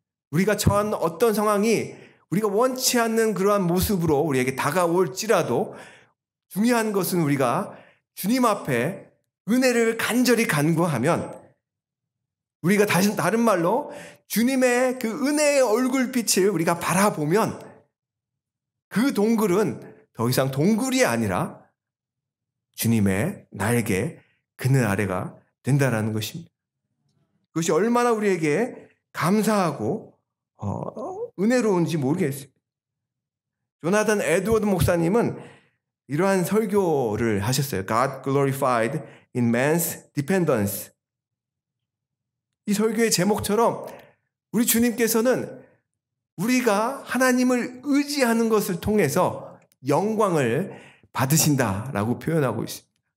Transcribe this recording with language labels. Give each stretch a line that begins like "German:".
Korean: 우리가 처한 어떤 상황이 우리가 원치 않는 그러한 모습으로 우리에게 다가올지라도 중요한 것은 우리가 주님 앞에 은혜를 간절히 간구하면, 우리가 다른 말로 주님의 그 은혜의 얼굴빛을 우리가 바라보면 그 동굴은 더 이상 동굴이 아니라 주님의 날개 그늘 아래가 된다라는 것입니다. 그것이 얼마나 우리에게 감사하고 은혜로운지 모르겠어요. 조나단 에드워드 목사님은 이러한 설교를 하셨어요.
English: God glorified in man's dependence.
Korean: 이 설교의 제목처럼 우리 주님께서는 우리가 하나님을 의지하는 것을 통해서 영광을 받으신다라고 표현하고 있습니다.